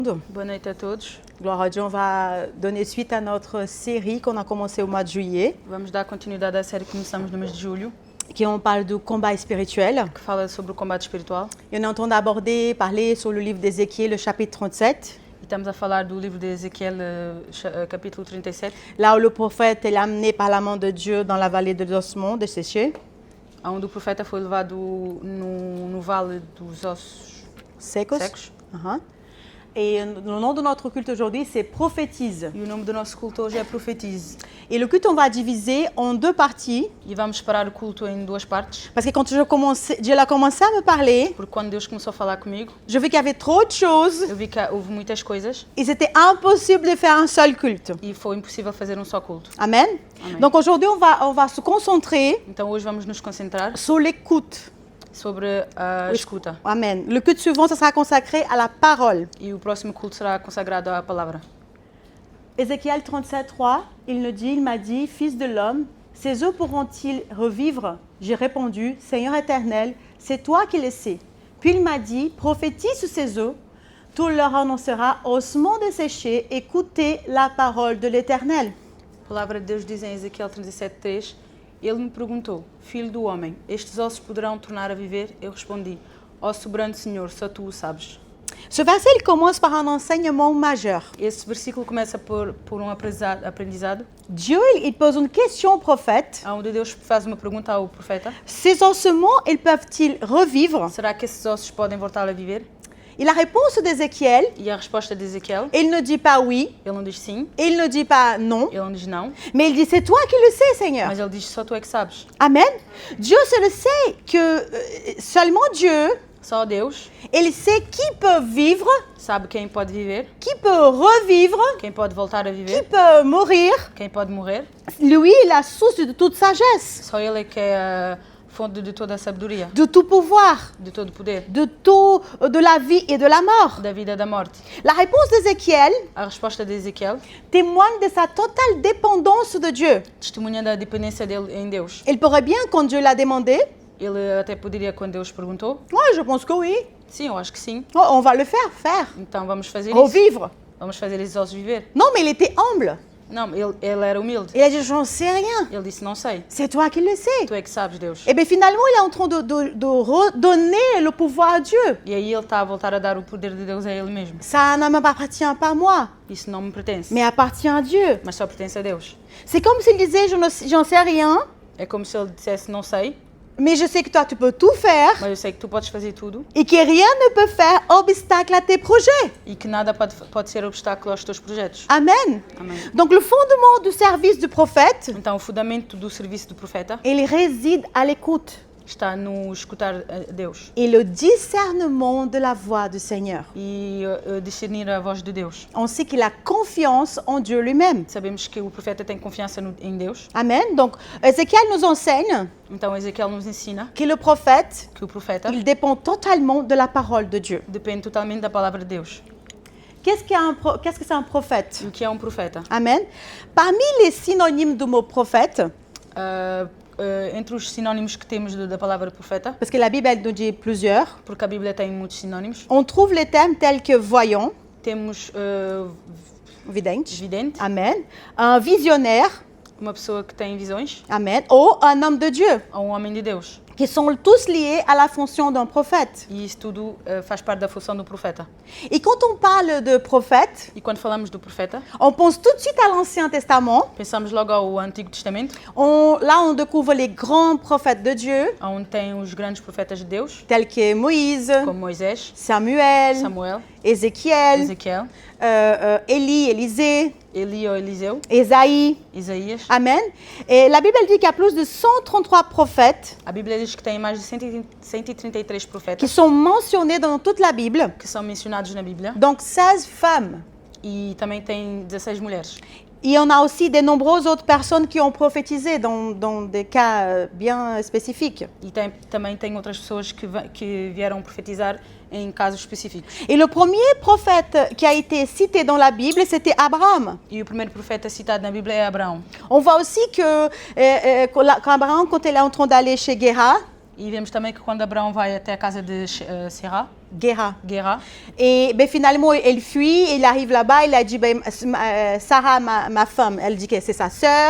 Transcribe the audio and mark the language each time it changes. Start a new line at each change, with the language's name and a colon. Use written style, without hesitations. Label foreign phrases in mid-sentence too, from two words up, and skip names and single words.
Portuguese: Boa noite a todos.
French: Gloire à Dieu, on va donner suite à notre série qu'on a commencé au mois de juillet,
Portuguese: Vamos dar continuidade à série que começamos no mês de julho,
French: qui on parle du combat spirituel.
Portuguese: que fala sobre o combate espiritual.
French: Et on est en train d'aborder, parler sur le livre d'Ézéchiel, le chapitre 37,
Portuguese: E estamos a falar do livro de Ezequiel, capítulo 37,
French: là où le prophète est amené par la main de Dieu dans la vallée de l'Osmond desséché,
Portuguese: onde o profeta foi levado no vale dos ossos secos. secos. Uh-huh.
French: Et le nom de notre culte aujourd'hui, c'est prophétise.
Portuguese: E o nome do nosso culto hoje é Profetize.
French: Et le culte, on va diviser en deux parties,
Portuguese: E vamos separar o culto em duas partes,
French: parce que quand Dieu a commencé à me parler,
Portuguese: porque quando Deus começou a falar comigo,
French: je vis qu'il y avait trop de choses
Portuguese: eu vi que houve muitas coisas
French: et c'était impossible de faire un seul culte.
Portuguese: e foi impossível fazer um só culto. Amen. Amen.
French: Donc aujourd'hui, on va se concentrer
Portuguese: Então hoje vamos nos concentrar
French: sur l'écoute.
Portuguese: sobre a escuta. Amen.
French: Le culte suivant, ça sera consacré à la parole.
Portuguese: E o próximo culto será consagrado à palavra.
French: Ézéchiel 37:3, il m'a dit, fils de l'homme, ces eaux pourront-ils revivre? J'ai répondu, Seigneur éternel, c'est toi qui le sais. Puis il m'a dit, prophétise sur ces eaux, tout leur annoncera, ossements desséchés, écoutez la parole de l'Éternel.
Portuguese: A palavra de Deus diz em Ezequiel 37:3, ele me perguntou, filho do homem, estes ossos poderão tornar a viver? Eu respondi, ó soberano Senhor, só tu o sabes.
French: Ce verset, il commence par un enseignement majeur.
Portuguese: Esse versículo começa por um aprendizado,
French: Dieu, il pose une question au prophète.
Portuguese: onde Deus faz uma pergunta ao profeta,
French: Ces ossements, ils peuvent-ils revivre?
Portuguese: será que esses ossos podem voltar a viver?
French: Et la réponse d'Ézéchiel,
Portuguese: E a resposta de Ezequiel,
French: il ne dit pas oui,
Portuguese: ele não diz sim,
French: il ne dit pas non,
Portuguese: ele não diz não,
French: mais il dit c'est toi qui le sais, Seigneur.
Portuguese: mas ele diz só tu é que sabes. Amen.
French: Dieu se le sait que seulement Dieu,
Portuguese: Só Deus
French: il sait qui peut vivre,
Portuguese: sabe quem pode viver,
French: qui peut revivre,
Portuguese: quem pode voltar a
French: qui
Portuguese: viver,
French: peut mourir.
Portuguese: quem pode morrer.
French: Lui est la source de toute sagesse,
Portuguese: Só ele é que é a fonte de toda a sabedoria,
French: de tout pouvoir,
Portuguese: de todo o poder,
French: de la vie et de la mort.
Portuguese: da vida e da morte.
French: La réponse d'Ézéchiel
Portuguese: A resposta de Ezequiel
French: témoigne de sa totale dépendance de Dieu.
Portuguese: testemunha da dependência dele em Deus.
French: Il pourrait bien, quand Dieu l'a demandé,
Portuguese: Ele até poderia, quando Deus perguntou,
French: ouais, je pense que oui.
Portuguese: sim, eu acho que sim,
French: Oh, on va le faire.
Portuguese: então vamos fazer isso.
French: Revivre.
Portuguese: Vamos fazer esses ossos viver.
French: Non, mais il était humble.
Portuguese: Não, ele era humilde.
French: Il a dit, j'en sais rien.
Portuguese: Ele disse, não sei.
French: C'est toi qui le sais.
Portuguese: Tu é que sabes, Deus.
French: Et bien finalement, il est en train de redonner le pouvoir à Dieu.
Portuguese: E aí ele está a voltar a dar o poder de Deus a ele mesmo.
French: Ça ne m'appartient pas à moi,
Portuguese: Isso não me pertence,
French: mais appartient à Dieu.
Portuguese: mas só pertence a Deus.
French: C'est comme s'il disait, j'en sais rien,
Portuguese: É como se ele dissesse, não sei,
French: mais je sais que toi, tu peux tout faire
Portuguese: mas eu sei que tu podes fazer tudo
French: et que rien ne peut faire obstacle à tes projets.
Portuguese: e que nada pode ser obstáculo aos teus projetos. Amen. Amém.
French: Donc le fondement du service du prophète,
Portuguese: Então, o fundamento do serviço do profeta
French: il réside à l'écoute
Portuguese: está no escutar a Deus
French: et le discernement de la voix du Seigneur.
Portuguese: e discernir a voz de Deus.
French: On sait qu'il a confiance en Dieu lui-même.
Portuguese: Sabemos que o profeta tem confiança em Deus. Amen.
French: Donc Ézéchiel nous enseigne
Portuguese: Então, Ezequiel nos ensina
French: que le prophète,
Portuguese: que o profeta
French: il dépend totalement de la parole de Dieu.
Portuguese: depende totalmente da palavra de Deus.
French: Qu'est-ce que c'est un prophète?
Portuguese: E o que é profeta? Amen.
French: Parmi les synonymes du mot prophète,
Portuguese: Entre os sinónimos que temos da palavra profeta,
French: parce que la Bible elle nous dit plusieurs,
Portuguese: porque a Bíblia tem muitos sinónimos,
French: on trouve les termes tels que voyant,
Portuguese: temos vidente, vidente,
French: amen, un visionnaire,
Portuguese: uma pessoa que tem visões,
French: amen, ou un homme de Dieu,
Portuguese: ou homem de Deus.
French: qui sont tous liés à la fonction d'un prophète.
Portuguese: E isso tudo faz parte da função do profeta.
French: Et quand on parle de prophète,
Portuguese: E quando falamos do profeta,
French: on pense tout de suite à l'Ancien Testament.
Portuguese: pensamos logo ao Antigo Testamento,
French: Là, on découvre les grands prophètes de Dieu,
Portuguese: onde tem os grandes profetas de Deus,
French: tels que Moïse,
Portuguese: como Moisés, Samuel, Samuel,
French: Ézéchiel,
Portuguese: Ezequiel,
French: Élie, Élisée,
Portuguese: Eli ou Eliseu,
French: Ésaïe.
Portuguese: Isaías. Amen.
French: Et la Bible elle dit qu'il y a plus de 133 prophètes
Portuguese: A Bíblia diz que tem mais de 133
French: qui
Portuguese: profetas
French: sont mentionnés dans toute la Bible,
Portuguese: que são mencionados na Bíblia,
French: donc 16 femmes.
Portuguese: e também tem 16 mulheres.
French: Et on a aussi de nombreuses autres personnes qui ont prophétisé dans des cas bien spécifiques.
Portuguese: E também tem outras pessoas que vieram profetizar em casos específicos.
French: Et le premier prophète qui a été cité dans la Bible, c'était Abraham.
Portuguese: E o primeiro profeta citado na Bíblia é Abraão.
French: On voit aussi que quand Abraham, quand il est en train d'aller chez Guéra,
Portuguese: E vemos também que quando Abraão vai até a casa de Será, Guerra. guerra.
French: Et ben, finalement, il fuit, il arrive là-bas, il a dit, ben, Sarah, ma femme, elle dit que c'est sa sœur.